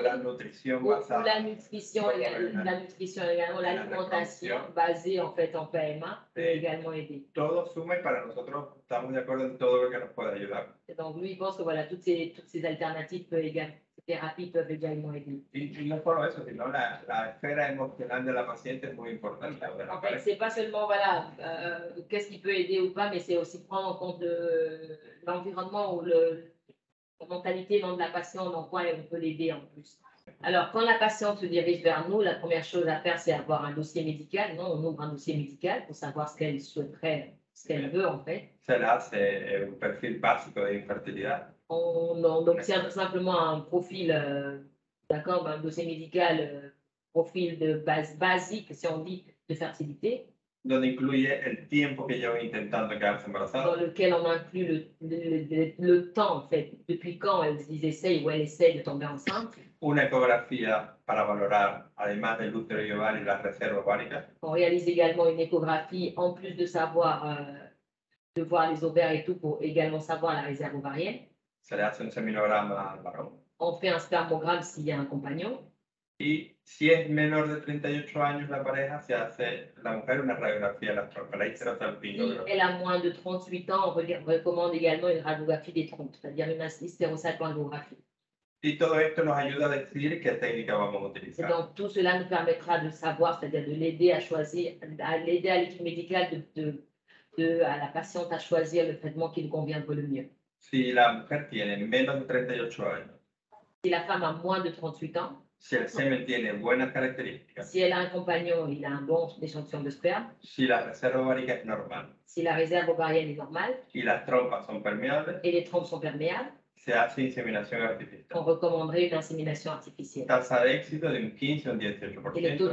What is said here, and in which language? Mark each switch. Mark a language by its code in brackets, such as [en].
[es] O la nutrición [fr] Ou [es] basada. [fr] la nutrition également, l'alimentation basée en fait en PMA peut également aider. [es] Todo suma y para nosotros estamos de acuerdo en todo lo que nos puede ayudar. [fr] Et donc lui, il pense que voilà, toutes ces alternatives ces thérapies peuvent également aider. [es] Y no solo eso, sino la esfera emocional de la paciente es muy importante. [fr] En fait, c'est pas seulement voilà, qu'est-ce qui peut aider ou pas, mais c'est aussi prendre en compte l'environnement ou la mentalité non, de la patiente, dans quoi on peut l'aider en plus. Alors, quand la patiente se dirige vers nous, la première chose à faire, c'est avoir un dossier médical. Non, on ouvre un dossier médical pour savoir ce qu'elle souhaiterait, ce qu'elle veut en fait. [es] Se le hace un perfil básico de infertilidad. [fr] On obtient tout simplement un profil, d'accord, un dossier médical, profil de base basique, si on dit, de fertilité, [es] Donde incluye el tiempo que llevan intentando quedarse [fr] dans [es] embarazadas, [fr] lequel on inclut le temps, en fait, depuis quand ils essayent ou elle essaye de tomber enceinte. [es] una ecografía para valorar, además del útero y ovario, las reservas ováricas. [fr] On réalise également une échographie, en plus de savoir, de voir les ovaires et tout, pour également savoir la réserve ovarienne. [es] Se le hace un seminograma al varón. [fr] On fait un spermogramme s'il y a un compagnon. [es] Y si es menor de 38 años la pareja, se hace la mujer una radiografía de las trompas, la [fr] Si [es] histerosalpingo. [fr] elle a moins de 38 ans, on recommande également une radiographie des trompes, c'est-à-dire une hystérosalpingographie. [es] Y todo esto nos ayuda a decidir qué técnica vamos a [fr] Et [es] utilizar. [fr] donc, tout cela nous permettra de savoir, c'est-à-dire de l'aider à choisir, à l'aider à l'équipe médicale, à la patiente à choisir le traitement qui lui conviendrait le mieux. [es] Si la mujer tiene menos de 38 años, [fr] Si la femme a moins de 38 ans, [es] si el semen tiene buenas características, [fr] si elle a un compagnon, il a un bon échantillon de sperme, [es] si la reserva ovárica es normal [fr] si la réserve ovarienne est normale [es] y las trompas son permeables, [fr] et les trompes sont perméables, [es] se hace inseminación [fr] on [es] artificial. [fr] recommanderait une insémination artificielle. [es] Tasa de éxito de un 15 o un [fr] Et le taux de